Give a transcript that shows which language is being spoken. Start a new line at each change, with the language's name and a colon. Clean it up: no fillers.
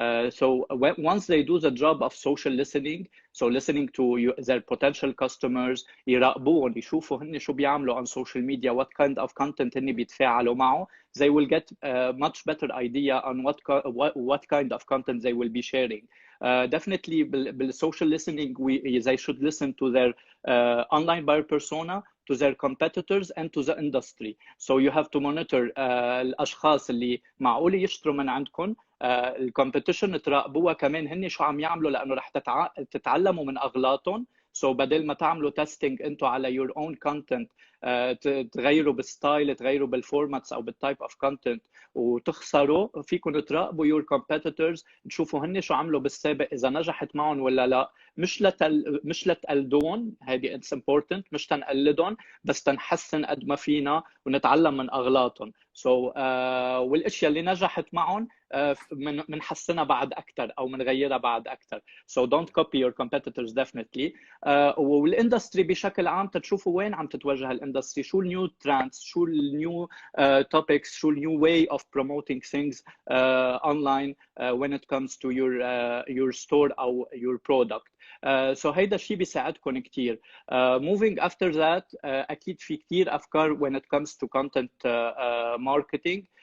English: So once they do the job of social listening, so listening to their potential customers,
Arabic: يراقبوهم يشوفوا هن شو بيعملوا
English: on social media, what kind of content
Arabic: هن بيتفاعلوا معه,
English: they will get a much better idea on what kind of content they will be sharing. Definitely بالsocial listening they should listen to their online buyer persona, to their competitors and to the industry. So you have to monitor
Arabic: الأشخاص اللي معقول يشتروا من عندكم, الكومبيتيشن تراقبوها كمان هن شو عم يعملوا لأنه رح تتعلموا من أغلاطهم. So بدل ما تعملوا تيستينج انتوا على
English: your own content,
Arabic: تغيروا بالستايل, تغيروا بالفورماتس او بالتايب اوف كونتنت وتخسروا, فيكم تراقبوا
English: your competitors,
Arabic: تشوفوا هن شو عملوا بالسابق, اذا نجحت معهم ولا لا. مش لتقلدون, هذه
English: it's important,
Arabic: مش تنقلدهم, بس تنحسن قد ما فينا ونتعلم من اغلاطهم. So والاشياء اللي نجحت معهم منحسنها بعد اكثر او منغيرها بعد اكثر.
English: So don't copy your competitors definitely.
Arabic: والاندستري بشكل عام تشوفوا وين عم تتوجه الاندستري
English: industry شو new trends شو new topics شو new way of promoting things online when it comes to your store أو your product.
Arabic: So هيدا الشيء بيساعدكم كتير.
English: Moving after that
Arabic: أكيد في كتير أفكار
English: when it comes to content marketing.